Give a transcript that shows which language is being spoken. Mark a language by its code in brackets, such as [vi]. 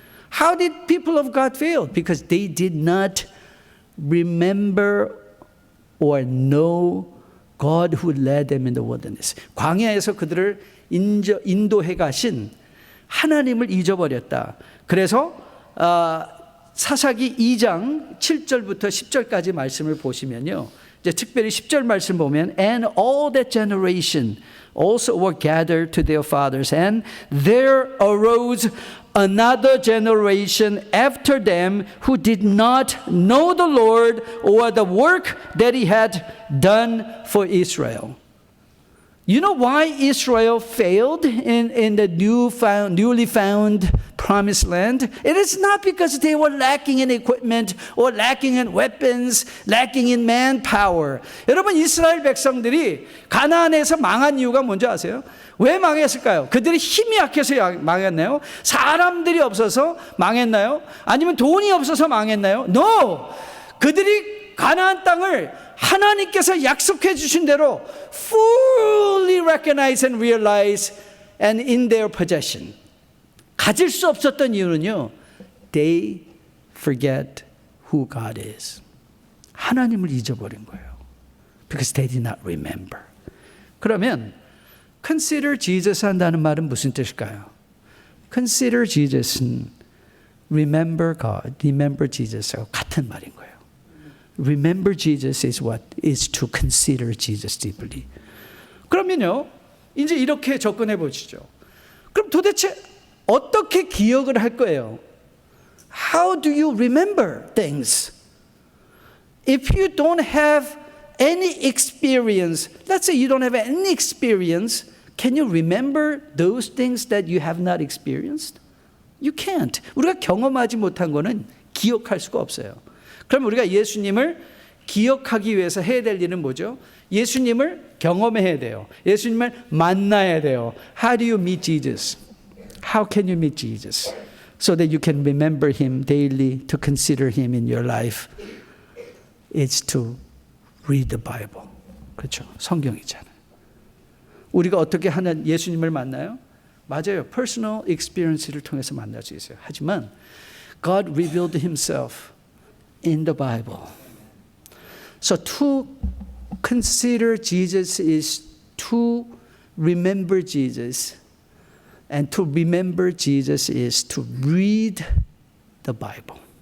[en] How did people of God fail? Because they did not remember or know God who led them in the wilderness. [ko] 광야에서 그들을 인도해 가신 하나님을 잊어버렸다. 그래서 사사기 2장 7절부터 10절까지 말씀을 보시면요. 이제 특별히 10절 말씀 보면 [en] And all that generation also were gathered to their fathers, and there arose another generation after them who did not know the Lord or the work that he had done for Israel. You know why Israel failed in the newly found promised land? It is not because they were lacking in equipment or lacking in weapons, lacking in manpower. [ko] 여러분, 이스라엘 백성들이 가나안에서 망한 이유가 뭔지 아세요? 왜 망했을까요? 그들이 힘이 약해서 망했나요? 사람들이 없어서 망했나요? 아니면 돈이 없어서 망했나요? [en] No! [ko] 그들이 가나안 땅을 하나님께서 약속해 주신 대로 [en] fully recognize and realize and in their possession. [ko] 가질 수 없었던 이유는요. [en] They forget who God is. [ko] 하나님을 잊어버린 거예요. [en] Because they did not remember. [ko] 그러면 [en] consider Jesus [ko] 한다는 말은 무슨 뜻일까요? [en] Consider Jesus [ko] 는 [en] remember God, remember Jesus [ko] 하고 같은 말인 거예요. [en] Remember Jesus is what? Is to consider Jesus deeply. [ko] 그러면요, 이제 이렇게 접근해 보시죠. 그럼 도대체 어떻게 기억을 할 거예요? [en] How do you remember things? If you don't have any experience, let's say you don't have any experience, can you remember those things that you have not experienced? You can't. [ko] 우리가 경험하지 못한 거는 기억할 수가 없어요. 그럼 우리가 예수님을 기억하기 위해서 해야 될 일은 뭐죠? 예수님을 경험해야 돼요. 예수님을 만나야 돼요. [en] How do you meet Jesus? How can you meet Jesus? So that you can remember Him daily, to consider Him in your life. It's to read the Bible. [ko] 그렇죠. 성경이잖아요. 우리가 어떻게 하는 예수님을 만나요? 맞아요. [en] personal experience [ko] 를 통해서 만날 수 있어요. 하지만 [en] God revealed Himself in the Bible. So to consider Jesus is to remember Jesus. And to remember Jesus is to read the Bible.